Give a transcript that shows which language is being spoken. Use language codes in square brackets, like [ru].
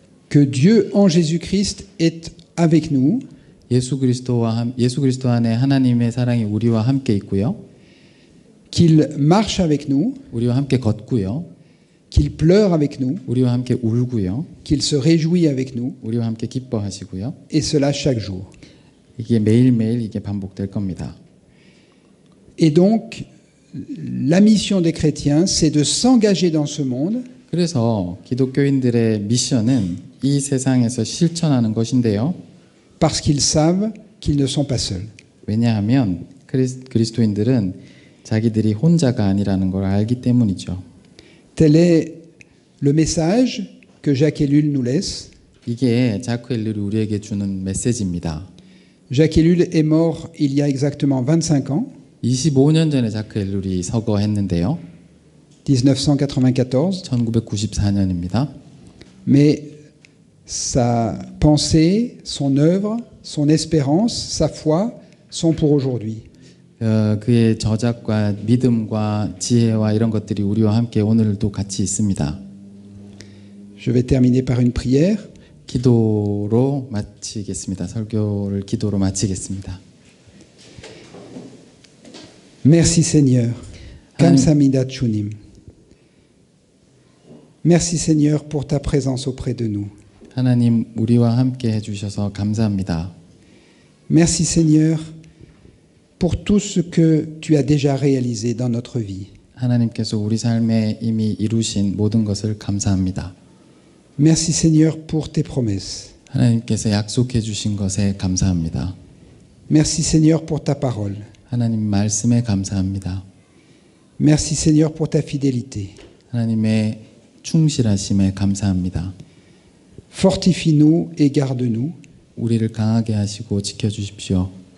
[fr] Que Dieu en Jésus-Christ est avec nous. [ko] 예수 그리스도 안에 하나님의 사랑이 우리와 함께 있고요. [fr] qu'il marche avec nous, [ko] 우리와 함께 걷고요. [fr] qu'il pleure avec nous, [ko] 우리와 함께 울고요. [fr] qu'il se réjouit avec nous, [ko] 우리와 함께 기뻐하시고요. [fr] et cela chaque jour. [ko] 이게 매일매일 이게 반복될 겁니다. [fr] Et donc, la mission des chrétiens, c'est de s'engager dans ce monde [ko] 그래서 기독교인들의 미션은 이 세상에서 실천하는 것인데요. [fr] parce qu'ils savent qu'ils ne sont pas seuls. [ko] 왜냐하면 그리스도인들은 자기들이 혼자가 아니라는 걸 알기 때문이죠. [fr] Tel est le message que Jacques Ellul nous laisse. [ko] 이게 자크 엘룰이 우리에게 주는 메시지입니다. [fr] Jacques Ellul est mort il y a exactement 25 ans, [ko] 25년 전에 자크 엘룰이 서거했는데요. [fr] 1994, [ko] 1994년입니다. [fr] mais sa pensée, son œuvre, son espérance, sa foi sont pour aujourd'hui. [ko] 그의 저작과 믿음과 지혜와 이런 것들이 우리와 함께 오늘도 같이 있습니다. [fr] Je vais terminer par une prière. [ko] 기도로 마치겠습니다. 설교를 기도로 마치겠습니다. [fr] Merci Seigneur. Amen. [ko] Kamsamida Chunim. [fr] Merci Seigneur pour ta présence auprès de nous. [ko] 하나님 우리와 함께 해주셔서 감사합니다. [fr] Merci Seigneur pour tout ce que tu as déjà réalisé dans notre vie. [ko] 하나님께서 우리 삶에 이미 이루신 모든 것을 감사합니다. [fr] Merci Seigneur pour tes promesses. [ko] 하나님께서 약속해 주신 것에 감사합니다. [fr] Merci Seigneur pour ta parole. [ko] 하나님 말씀에 감사합니다. [fr] Merci Seigneur pour ta fidélité. [ko] 하나님의 충실하심에 감사합니다. [fr] Fortifie-nous et garde-nous [ko] 우리를 강하게 하시고 지켜주십시오.